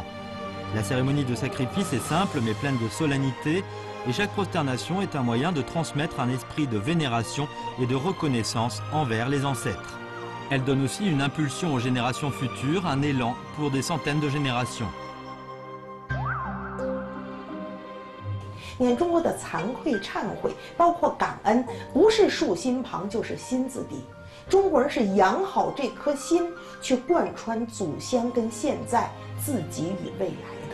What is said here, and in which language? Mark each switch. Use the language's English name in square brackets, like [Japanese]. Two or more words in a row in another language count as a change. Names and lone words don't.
[French] La cérémonie de sacrifice est simple mais pleine de solennité et chaque prosternation est un moyen de transmettre un esprit de vénération et de reconnaissance envers les ancêtres. Elle donne aussi une impulsion aux générations futures, un élan pour des centaines de générations. [Chinese] 你看中国的惭愧、忏悔，包括感恩，不是竖心旁就是心字底。中国人是养好这颗心，去贯穿祖先跟现在、自己与未来的。